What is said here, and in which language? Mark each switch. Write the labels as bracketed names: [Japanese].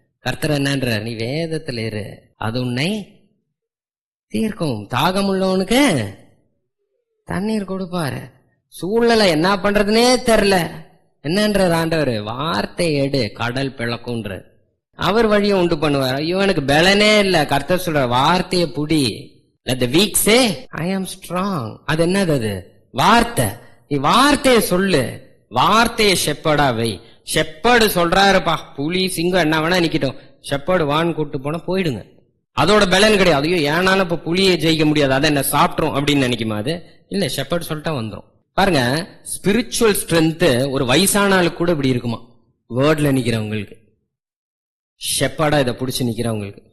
[Tamil] கர்த்தர் என்னன்ற, நீ வேதத்துல இரு, அது உன்னை தீர்க்கும். தாகம் உள்ளவனுக்கு தண்ணீர் கொடுப்பாரு. சூழ்நிலை என்ன பண்றதுன்னே தெரியல, என்னன்றது ஆண்டவர், வார்த்தை எடு, கடல் பிளக்கும்ன்ற, அவர் வழியை உண்டு பண்ணுவார். ஐயோ எனக்கு பலனே இல்ல, கர்த்தர் சொல்ற வார்த்தையை புடி. [English] Let the weak say I am strong. [Tamil] அது என்னது, அது வார்த்தை. நீ வார்த்தையை சொல்லு, வார்த்தையை ஷெப்பர்டா வை. ஷெப்பர்டு சொல்றாருப்பா, புலி சிங்கம் என்ன வேணா நிக்கட்டும், ஷெப்பர்டு வான் கூட்டு போனா போயிடுங்க. அதோட பலன் கிடையாது. ஐயோ ஏனாலும் இப்ப புலியை ஜெயிக்க முடியாது, அதை என்ன சாப்பிட்றோம் அப்படின்னு நினைக்குமா? அது இல்ல, ஷெப்பர்டு சொல்லிட்டா வந்துடும். பாருங்க, ஸ்பிரிச்சுவல் ஸ்ட்ரென்த் ஒரு வயசான ஆளுக்கு கூட இப்படி இருக்குமா, வேர்ட்ல நிக்கிறவங்களுக்கு, ஷெப்பர்டா இதை பிடிச்சு நிக்கிறவங்களுக்கு.